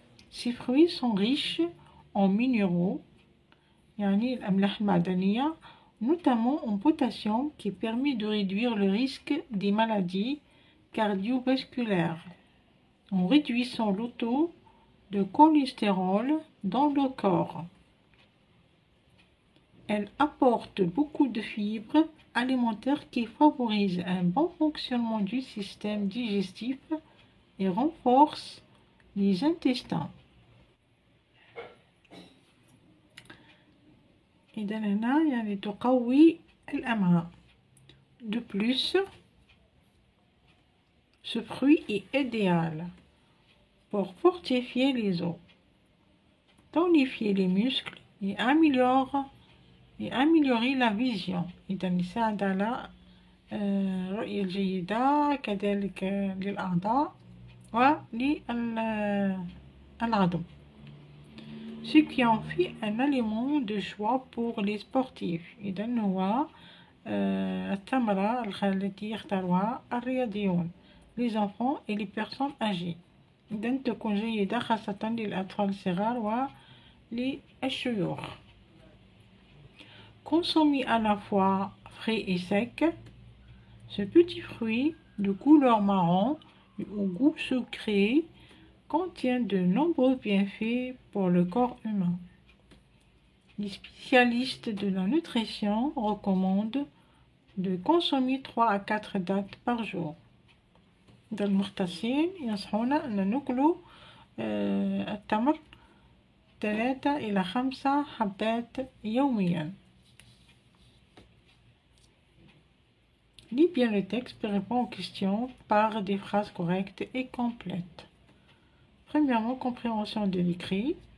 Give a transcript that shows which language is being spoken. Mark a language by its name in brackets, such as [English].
[French] Ces fruits sont riches en minéraux, [Arabic] يعني الأملاح المعدنية, [French] notamment en potassium qui permet de réduire le risque des maladies cardiovasculaires en réduisant le taux de cholestérol dans le corps. Elle apporte beaucoup de fibres alimentaires qui favorisent un bon fonctionnement du système digestif et renforcent les intestins. [Arabic] إذا هنا يعني تقوي الأمعاء. [French] De plus, ce fruit est idéal pour fortifier les os, tonifier les muscles et améliorer la vision. [Arabic] إذا يساعد على الرؤية الجيدة كذلك للأعضاء وللعظم. [French] Ce qui en fait un aliment de choix pour les sportifs. [Arabic] إذا هو الثمرة التي يختارها الرياضيون, [French] les enfants et les personnes âgées. [Arabic] إذا تكون جيدة خاصة للأطفال الصغار وللشيوخ. [French] Consommé à la fois frais et sec, ce petit fruit de couleur marron et au goût sucré contient de nombreux bienfaits pour le corps humain. Les spécialistes de la nutrition recommandent de consommer 3 à 4 dattes par jour. [Arabic] المختصين ينصحونا أن نأكل التمر 3 إلى 5 حبات يوميا. [French] Lis bien le texte et réponds aux questions par des phrases correctes et complètes. Premièrement, compréhension de l'écrit.